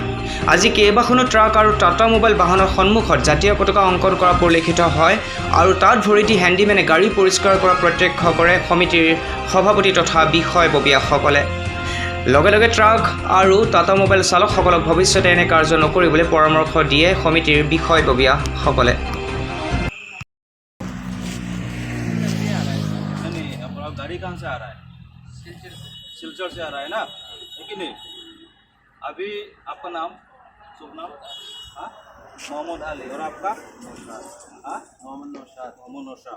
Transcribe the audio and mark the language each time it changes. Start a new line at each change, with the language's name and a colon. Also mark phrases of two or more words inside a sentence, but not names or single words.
Assamese: আজি কেইবাখনো ট্ৰাক আৰু টাটা মোবাইল বাহনৰ সন্মুখত জাতীয় পতাকা অংকন কৰা পৰিলক্ষিত হয় আৰু তাত ভৰি দি হেণ্ডিমেনে গাড়ী পৰিষ্কাৰ কৰা প্ৰত্যক্ষ কৰে সমিতিৰ সভাপতি তথা বিষয়ববীয়াসকলে। লগে লগে ট্ৰাক আৰু টাটা মোবাইল চালকসকলক ভৱিষ্যতে এনে কাৰ্য নকৰিবলৈ পৰামৰ্শ দিয়ে সমিতিৰ বিষয়ববীয়াসকলে।
Hindi: गाड़ी कहाँ से आ रहा है? सिलचर से आ रहा है ना, है कि नहीं? अभी आपका नाम, शुभ नाम? हाँ, मोहम्मद अली। और आपका? हाँ, मोहम्मद नौशाद। मोहम्मद नौशाद।